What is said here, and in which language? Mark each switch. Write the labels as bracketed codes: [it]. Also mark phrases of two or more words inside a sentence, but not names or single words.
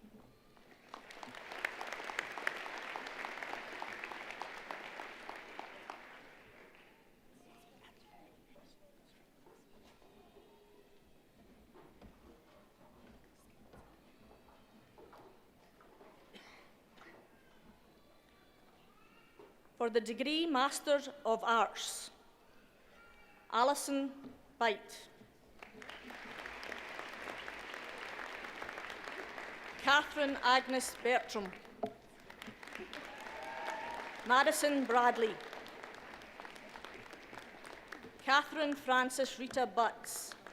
[en] For the degree Master of Arts, Alison Bite. Catherine Agnes Bertram. Madison Bradley. Catherine Frances Rita Butts.